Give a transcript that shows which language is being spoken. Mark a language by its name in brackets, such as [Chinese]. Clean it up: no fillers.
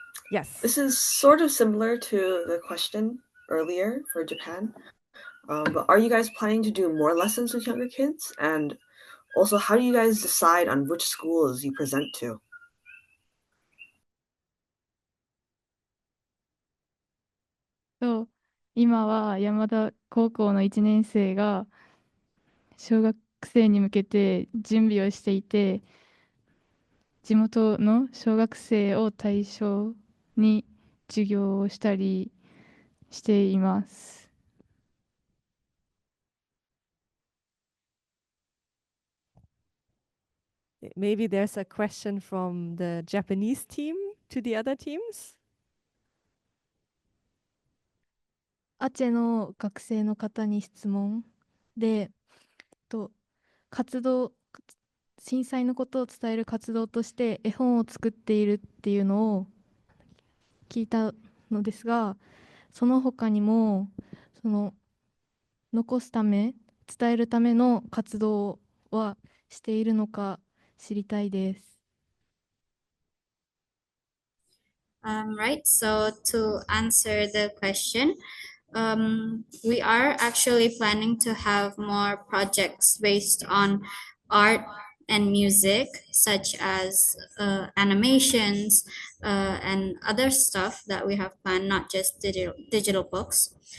[English] Yes. This is sort of similar to the question earlier for Japan. But are you guys planning to do more lessons with younger kids? And also, how do you guys decide on which schools you present to? [Japanese] と今は山田高校の1年生が小学生に向けて準備をしていて、地元の小学生を対象に授業をしたりしています。 [English] Maybe there's a question from the Japanese team to the other teams? [Japanese] アチェの学生の方に質問で、活動、震災のことを伝える活動として絵本を作っているっていうのを聞いたのですが、その他にも残すため、伝えるための活動はしているのか知りたいです。 [English] Right, so to answer the question, we are actually planning to have more projects based on art and music, such as animations and other stuff that we have planned, not just digital books.